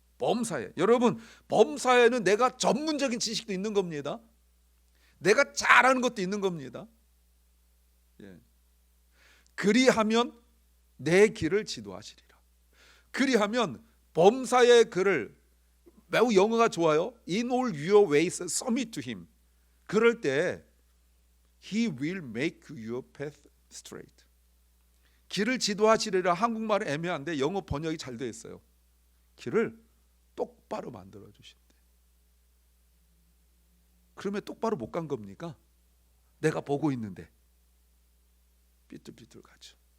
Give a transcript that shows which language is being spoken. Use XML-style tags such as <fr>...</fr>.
<ko>범사에, 여러분 범사에는 내가 전문적인 지식도 있는 겁니다. 내가 잘하는 것도 있는 겁니다. 예. 그리하면 내 길을 지도하시리라. 그리하면 범사의 그를, 매우 영어가 좋아요.</ko> <en>In all your ways submit to him.</en> <ko>그럴 때</ko> <en>He will make your path straight.</en> <ko>길을 지도하시리라. 한국말은 애매한데 영어 번역이 잘 되어 있어요. 길을 똑바로 만들어 주신대. 그러면 똑바로 못 간 겁니까? 내가 보고 있는데 삐뚤삐뚤 가죠.</ko>